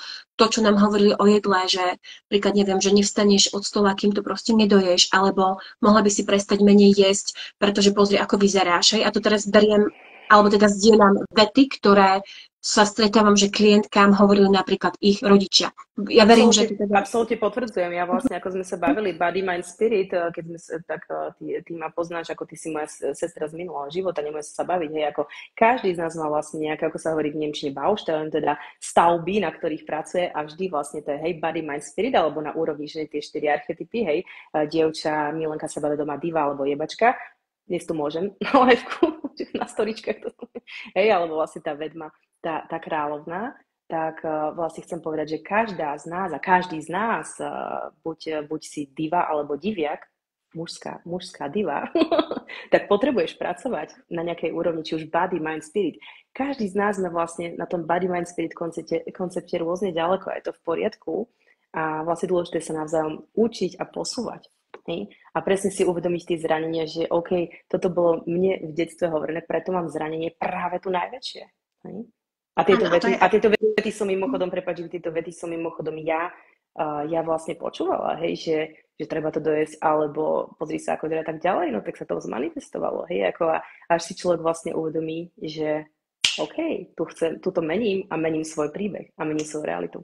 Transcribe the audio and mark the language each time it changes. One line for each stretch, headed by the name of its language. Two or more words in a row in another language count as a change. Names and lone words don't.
Slovak: To, čo nám hovorili o jedle, že príklad neviem, že nevstaneš od stola, kým to proste nedoješ, alebo mohla by si prestať menej jesť, pretože pozri, ako vyzeráš. Hej? A to teraz beriem, alebo teda zdieľam vety, ktoré sa stretávam, že klientkám hovorili napríklad ich rodičia. Ja verím, že... Absolútne potvrdzujem. Ja vlastne, ako sme sa bavili,
English: body, mind, spirit,
Slovak: keď sme tak ty ma poznáš, ako ty si moja sestra z minulého života, nemôžeme sa baviť, hej, ako každý z nás má vlastne nejaké, ako sa hovorí v nemčine Baustellen, teda stavby, na ktorých pracuje a vždy vlastne to je, hej,
English: body, mind, spirit,
Slovak: alebo na úrovni, že tie 4 archetypy, hej, dievča, milenka, sebavedomá, diva alebo jebačka. Dnes tu môžem na liveku, na storičkách to, hej, alebo vlastne tá vedma, tá kráľovná, tak vlastne chcem povedať, že každá z nás a každý z nás, buď si diva alebo diviak, mužská diva, tak potrebuješ pracovať na nejakej úrovni, či už
English: body, mind, spirit.
Slovak: Každý z nás sme vlastne na tom
English: body, mind, spirit
Slovak: koncepte rôzne ďaleko, je to v poriadku a vlastne dôležité sa navzájom učiť a posúvať. Hej? A presne si uvedomiť tie zranenia, že OK, toto bolo mne v detstve hovorené, preto mám zranenie práve tu najväčšie. Hej? A tieto vety som mimochodom, ja vlastne počúvala, hej, že treba to dojesť, alebo pozri sa, ako teda tak ďalej, no tak sa to zmanifestovalo, hej, ako až si človek vlastne uvedomí, že OK, tu mením a mením svoj príbeh a mením svoju realitu.